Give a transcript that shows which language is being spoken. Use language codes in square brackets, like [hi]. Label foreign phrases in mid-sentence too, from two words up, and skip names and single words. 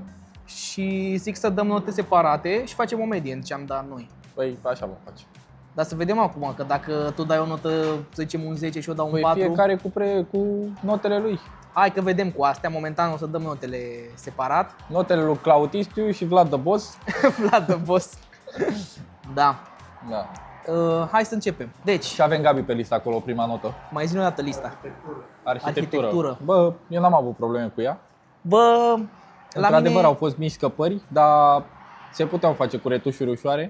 [ro] Și zic să dăm note separate și facem o medie în ce am dat noi. Păi așa vom face. Dar să vedem acum, că dacă tu dai o notă, să zicem un 10 și eu dau un Păi 4. fiecare cu notele lui. Hai că vedem cu astea, momentan o să dăm notele separat. Notele lui Clautistiu și Vlad the Boss. Vlad the Boss. Da. Da. Hai să începem. Deci, Și avem Gabi pe listă acolo, prima notă. mai zi o dată lista. Arhitectură. Bă, eu n-am avut probleme cu ea. Bă, la Într-adevăr mine... au fost mici scăpări, dar se puteau face cu retușuri ușoare.